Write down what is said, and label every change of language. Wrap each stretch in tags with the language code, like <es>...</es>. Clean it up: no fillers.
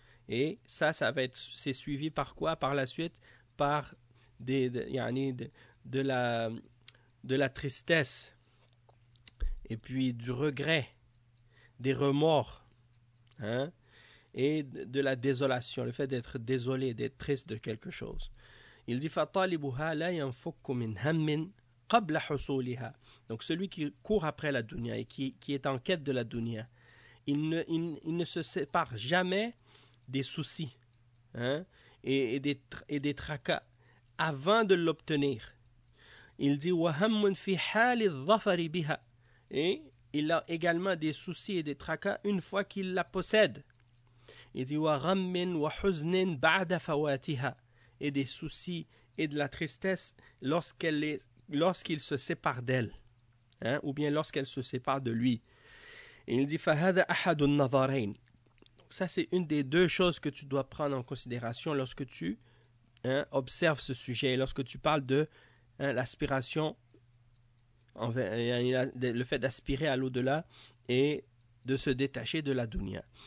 <fr>Et ça va être, c'est suivi par quoi? Par la suite, par de la tristesse. Et puis du regret, des remords. Hein? Et de la désolation, le fait d'être désolé, d'être triste de quelque chose. Il dit</fr> <ar>فَطَالِبُهَا لَا يَنْفُكُ مِنْ هَمِّنْ قَبْلَ حُصُولِهَا.</ar> <fr>Donc celui qui court après la dunya et qui est en quête de la dunya, il ne se sépare jamais des soucis, hein, et des tracas avant de l'obtenir. Il dit</fr> <ar>وَهَمٌ فِي حَالِ الظَّفَرِ بِهَا.</ar> <fr>Et il a également des soucis et des tracas une fois qu'il la possède. Il dit</fr> <ar>وَغَمٍ وَحُزْنٍ بَعْدَ فَوَاتِهَا.</ar> <fr>Et des soucis et de la tristesse lorsqu'il se sépare d'elle, hein, ou bien lorsqu'elle se sépare de lui. Et il dit</fr> <ar>فَهَذَا أَحَدُ النَّظَرَيْنِ.</ar> <fr>Donc ça, c'est une des deux choses que tu dois prendre en considération lorsque tu observes ce sujet, lorsque tu parles de l'aspiration, le fait d'aspirer à l'au-delà et de se détacher de la dunya.</fr>